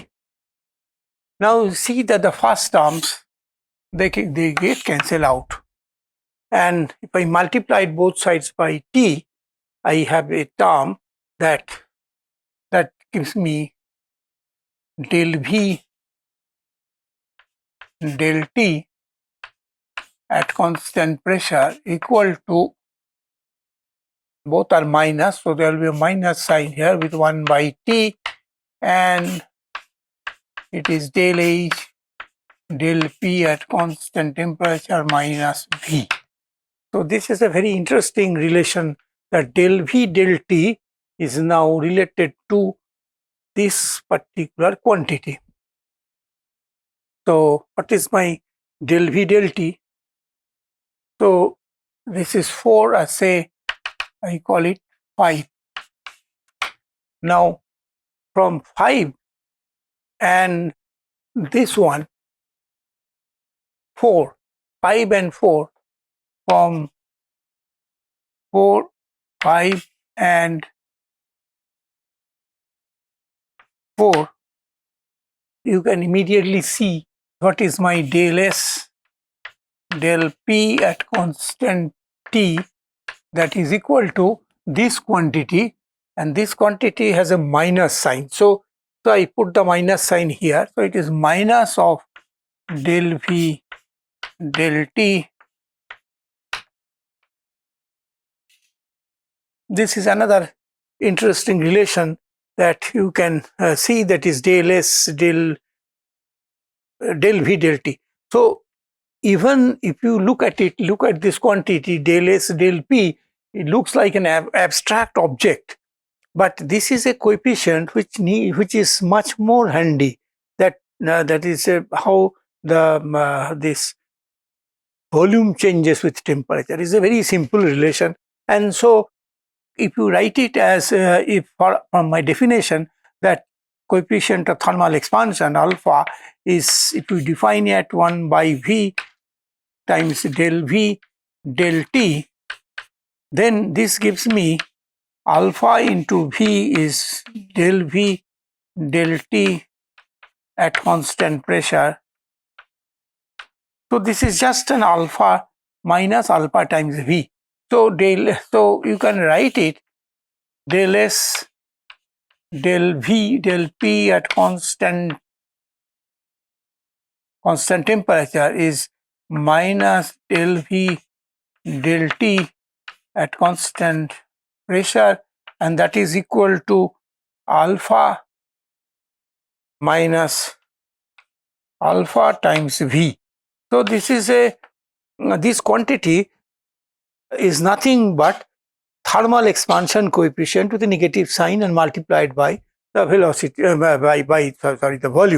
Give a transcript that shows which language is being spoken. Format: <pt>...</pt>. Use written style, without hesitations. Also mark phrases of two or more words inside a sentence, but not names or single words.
<en>Now you see that the first terms, they get cancelled out, and if I multiplied both sides by T, I have a term that gives me del V del T at constant pressure equal to, both are minus, so there will be a minus sign here with 1 by T, and it is del H del P at constant temperature minus V. So this is a very interesting relation, that del V del T is now related to this particular quantity. So what is my del V del T? So this is 4, I say, I call it 5. Now from 5 and this one, 4, 5 and 4, from 4, 5 and 4, you can immediately see what is my del S del P at constant T, that is equal to this quantity, and this quantity has a minus sign. So I put the minus sign here. So it is minus of del V del T. This is another interesting relation that you can see, that is del S del V del T. So even if you look at it, look at this quantity del S del P, it looks like an abstract object, but this is a coefficient which is much more handy. That is how the this volume changes with temperature. Is a very simple relation, and so if you write it as if from my definition, that coefficient of thermal expansion alpha is, if you define it 1 by V times del V del T, then this gives me alpha into V is del V del T at constant pressure. So this is just an alpha minus alpha times V. So you can write it del S del V del P at constant temperature is minus del V del T at constant pressure, and that is equal to alpha minus alpha times V. So this is this quantity is nothing but thermal expansion coefficient with a negative sign and multiplied by the velocity the volume.</en>